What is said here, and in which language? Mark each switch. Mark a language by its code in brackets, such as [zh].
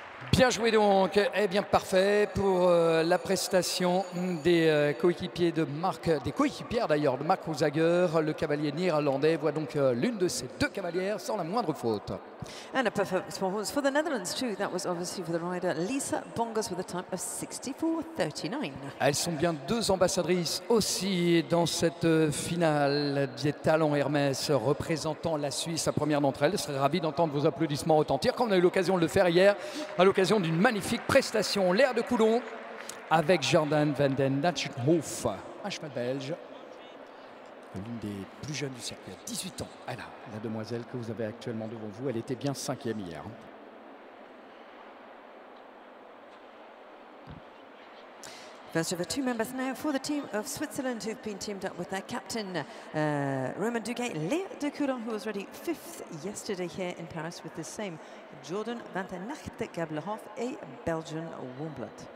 [fr] Bien joué donc, eh bien parfait pour la prestation des coéquipiers de Marc, des coéquipières d'ailleurs de Marc Ruzager. Le cavalier néerlandais voit donc l'une de ces deux cavalières sans la moindre faute. [en] And a performance for the Netherlands too. That was obviously for the rider Lisa Bongas with a time of 64.39. [fr] Elles sont bien deux ambassadrices aussi dans cette finale des talents Hermès représentant la Suisse. La première d'entre elles, je serais ravi d'entendre vos applaudissements retentir comme on a eu l'occasion de le faire hier à l'occasion d'une magnifique prestation. L'air de Coulon avec Jordan van den Natchenhof, un cheval belge. L'une des plus jeunes du circuit, 18 ans. Elle a la demoiselle que vous avez actuellement devant vous. Elle était bien 5e hier. [en] First of the two members now for the team of Switzerland who've been teamed up with their captain Romain Duguay, Léa de Coulon, who was ready 5th yesterday here in Paris with the same Jordan van den Natchenhof, a Belgian warm blood.